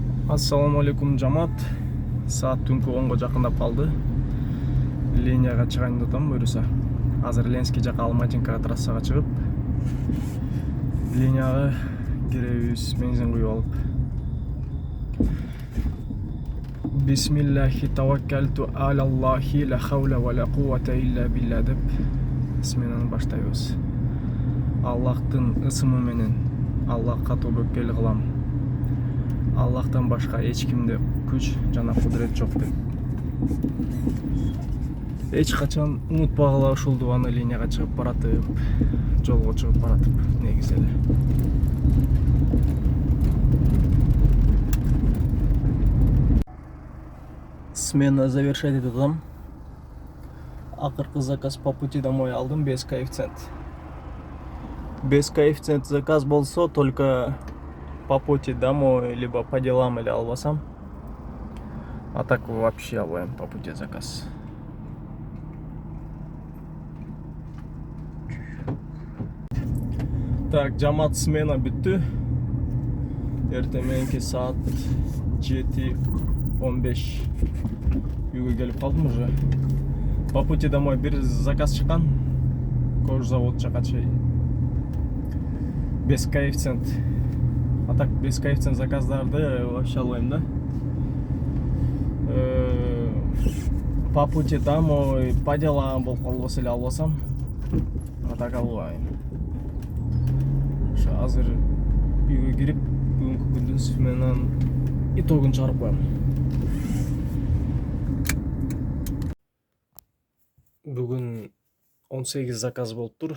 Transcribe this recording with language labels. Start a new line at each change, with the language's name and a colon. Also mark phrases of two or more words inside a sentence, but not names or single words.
Kyrgyz: Ассаламу алейкум жамаат. Саат түнкү 10го жакындап калды. Линияга чыгайын деп атам буюрса. Азыр Ленский жака Алматинкага трассага чыгып, линияга киребиз, бензин куюп алып.
Arabic: بسم الله توكلت على الله لا حول ولا قوة إلا بالله
Kyrgyz: деп сменаны баштайбыз. Аллахтын ысымы менен Аллахка тобөккел кылам. Аллахтан башка эч кимде күч жана кудрет жок деп. Эч качан унутпагыла ушул дубаны линияга чыгып баратып, жолго чыгып баратып, негизи эле.
Russian: Смена завершать
Kyrgyz: этип атам. Акыркы заказ
Russian: по пути домой
Kyrgyz: алдым
Russian: без коэффициент. Без коэффициент
Kyrgyz: заказ болсо
Russian: только по пути домой, либо по делам или
Kyrgyz: албасам.
Russian: А так вообще албайм по пути заказ. Так,
Kyrgyz: жамаат смена бүттү. Эртең мененки саат 7:15 үйгө келип калдым уже.
Russian: По пути домой
Kyrgyz: бир заказ чыккан. Кожзавод жака чейин.
Russian: Без коэффициент. А так без коэффициент
Kyrgyz: заказдарды вообще албайм да.
Russian: По пути домой, по делам
Kyrgyz: болуп калбаса эле албасам.
Russian: А так
Kyrgyz: албайм. Ошо азыр үйгө кирип, бүгүнкү күндүн сменанын итогун чыгарып коем. Бүгүн 18 заказ болуптур.